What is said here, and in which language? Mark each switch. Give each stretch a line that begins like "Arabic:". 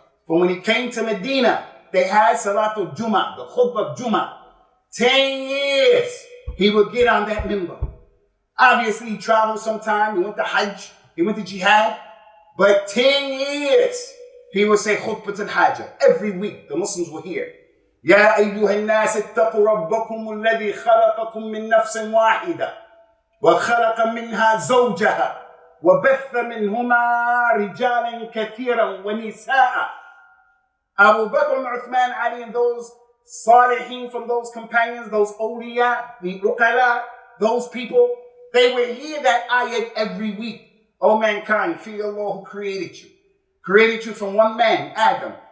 English: For when he came to Medina, they had Salatul Jummah, the Khutbah Jummah. 10 years he would get on that minbar. Obviously he traveled sometime. He went to Hajj. He went to Jihad. But 10 years he would say Khutbah al-Hajj. Every week the Muslims were here.
Arabic: يا أيها الناس اتقوا ربكم الذي خلقكم من نفس واحدة وخلق منها زوجها وبث منهما رجالا كثيرا ونساء.
English: Abu Bakr and Uthman, Ali, and those Salihin from those companions, those awliya, the uqala, those people, they would hear that ayat every week. O mankind, fear Allah who created you. Created you from one man, Adam.